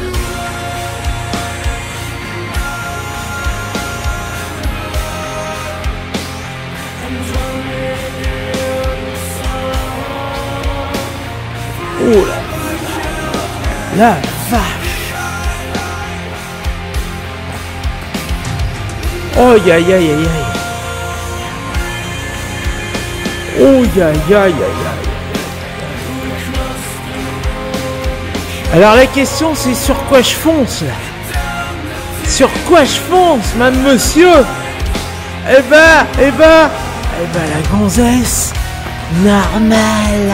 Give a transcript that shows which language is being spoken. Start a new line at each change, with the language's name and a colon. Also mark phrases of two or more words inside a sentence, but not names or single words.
French: Oh là, la vache. Oh ya ya ya ya. Oh ya ya ya ya. Alors la question c'est sur quoi je fonce là? Sur quoi je fonce, madame, monsieur? Eh ben, la gonzesse, normal.